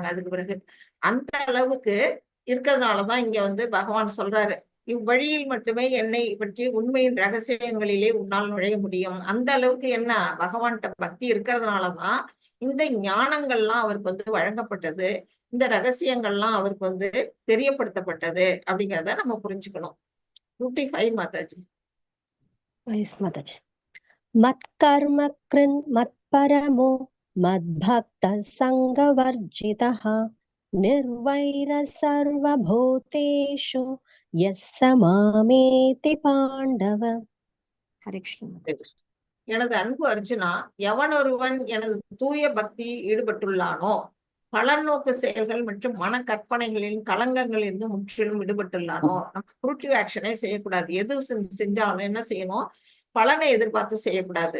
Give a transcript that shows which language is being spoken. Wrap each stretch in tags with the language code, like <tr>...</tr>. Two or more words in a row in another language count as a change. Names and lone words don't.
<ta>அதுக்கு பிறகு அந்த அளவுக்கு இருக்கிறதுனாலதான் இங்க வந்து பகவான் சொல்றாரு, இவ்வழியில் மட்டுமே என்னை பற்றி உண்மையின் ரகசியங்களிலே உன்னால் நுழைய முடியும். அந்த அளவுக்கு என்ன பகவான்கிட்ட பக்தி இருக்கிறதுனாலதான் இந்த ஞானங்கள்லாம் அவருக்கு வந்து வழங்கப்பட்டது, இந்த ரகசியங்கள்லாம் அவருக்கு வந்து தெரியப்படுத்தப்பட்டது அப்படிங்கிறத நம்ம புரிஞ்சுக்கணும். 55 மாதாஜி.</ta> <en>Yes, Mataji.</en> <sa>मत्कर्म कृन् मत्परमो मद्भक्तः सङ्गवर्जितः निर्वैरः सर्वभूतेषु यः स मामेति पाण्डव. हरे कृष्ण.</sa> <ta>எனது அன்பு அர்ஜுனா, எவனொருவன் எனது தூய பக்தியில் ஈடுபட்டுள்ளானோ, பலநோக்கு செயல்கள் மற்றும் மன கற்பனைகளின் களங்கங்களிலிருந்து முற்றிலும் விடுபட்டுள்ளானோ. நம்ம</ta> <en>fruitive action</en> <ta>செய்யக்கூடாது. எது செஞ்சாலும் என்ன செய்யணும், பலனை எதிர்பார்த்து செய்யக்கூடாது.</ta>